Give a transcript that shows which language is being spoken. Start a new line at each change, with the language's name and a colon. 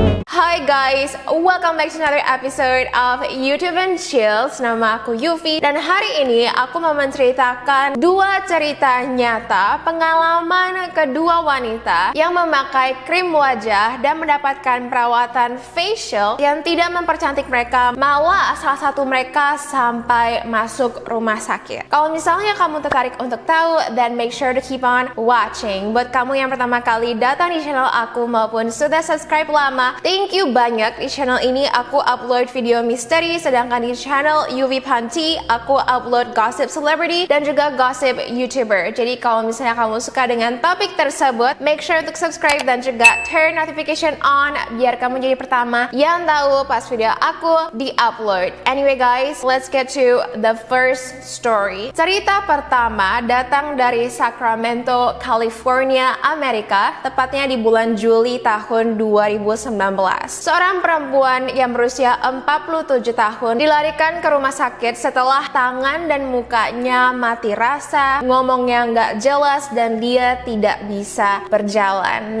English: Hi guys, welcome back to another episode of YouTube and Chills.
Indonesian: Nama aku Yuvi dan hari ini aku mau menceritakan dua cerita nyata pengalaman kedua wanita yang memakai krim wajah dan mendapatkan perawatan facial yang tidak mempercantik mereka, malah salah satu mereka sampai masuk rumah sakit. Kalau misalnya kamu tertarik untuk tahu,
English: then make sure to keep on watching.
Indonesian: Buat kamu yang pertama kali datang di channel aku maupun sudah subscribe lama,
English: thank you
Indonesian: banyak. Di channel ini aku upload video misteri, sedangkan di channel Yuvi Panti aku upload gossip celebrity dan juga gossip YouTuber. Jadi kalau misalnya kamu suka dengan topik tersebut,
English: make sure
Indonesian: untuk subscribe dan juga
English: turn notification on
Indonesian: biar kamu jadi pertama yang tahu pas video aku di-upload.
English: Anyway guys, let's get to the first story.
Indonesian: Cerita pertama datang dari Sacramento, California, Amerika, tepatnya di bulan Juli tahun 2019. Seorang perempuan yang berusia 47 tahun dilarikan ke rumah sakit setelah tangan dan mukanya mati rasa, ngomongnya nggak jelas, dan dia tidak bisa berjalan.